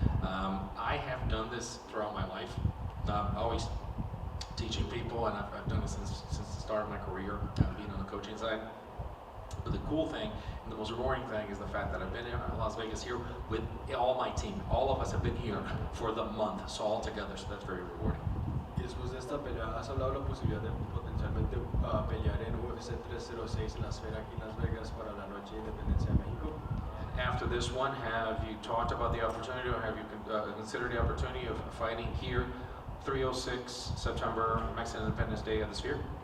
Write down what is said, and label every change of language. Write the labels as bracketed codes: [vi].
[en] I have done this throughout my life, always teaching people, and I've done it since the start of my career, being on the coaching side. But the cool thing and the most rewarding thing is the fact that I've been in Las Vegas here with all my team. All of us have been here for the month, so all together, so that's very rewarding. [es] Y después de esta pelea, ¿has hablado de la posibilidad de potencialmente pelear en UFC 306 en la esfera aquí en Las Vegas para la noche de independencia de México? [en] And after this one, have you talked about the opportunity, or have you considered the opportunity of fighting here, 306 September, Mexican Independence Day at the Sphere?